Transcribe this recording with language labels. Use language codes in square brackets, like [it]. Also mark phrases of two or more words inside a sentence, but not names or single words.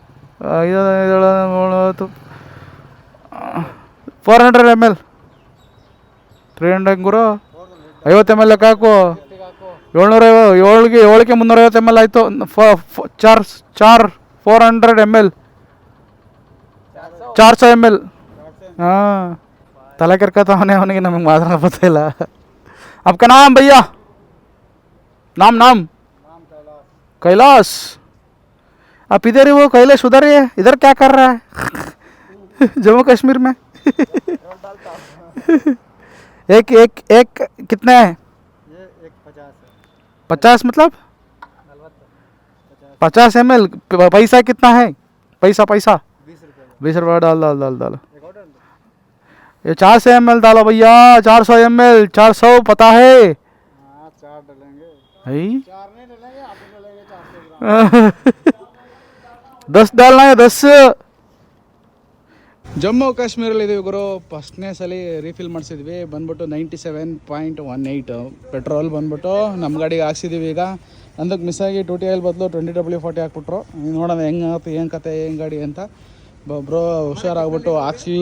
[kn] 400 ml 300 ಗುರು 50 ml ಲೆಕ್ಕ ಹಾಕು 750 7ಕ್ಕೆ 350 ml ಆಯಿತು 400 ml 400 ml ಹಾಂ ತಲೆ ಕೆರ್ಕತ್ತವನೇ ಅವನಿಗೆ ನಮಗೆ ಮಾತ್ರ ಗೊತ್ತಿಲ್ಲ [hi] आपका नाम भैया नाम कैलाश आप इधर ही वो कैलाश उधर ही है इधर क्या कर रहा है जम्मू कश्मीर में एक कितना है ये 50 मतलब 50 ml पैसा कितना है पैसा 20 रुपये डाल ये 400 ml डालो भैया 400 ml 400 पता है 4 डालेंगे 4 नहीं डालेंगे आप डालेंगे 10 डालना है 10 [kn] ಜಮ್ಮು ಕಾಶ್ಮೀರಲ್ಲಿದ್ದೀವಿ ಗುರು ಫಸ್ಟ್ನೇ ಸಲ ರೀಫಿಲ್ ಮಾಡಿಸಿದ್ವಿ ಬಂದ್ಬಿಟ್ಟು 97.18 ಪೆಟ್ರೋಲ್ ಬಂದ್ಬಿಟ್ಟು ನಮ್ಮ ಗಾಡಿಗೆ ಹಾಕ್ಸಿದ್ದೀವಿ ಈಗ ಅಂದಕ್ಕೆ ಮಿಸ್ ಆಗಿ 2T ಆಯಿಲ್ ಬದಲು 20W40 ಹಾಕ್ಬಿಟ್ರು ನೋಡೋಣ ಹೆಂಗಾಗುತ್ತೆ ಏನು ಕತೆ ಏನು ಗಾಡಿ ಅಂತ ಬ್ರೋ ಹುಷಾರಾಗ್ಬಿಟ್ಟು ಹಾಕ್ಸಿಲ್ಲ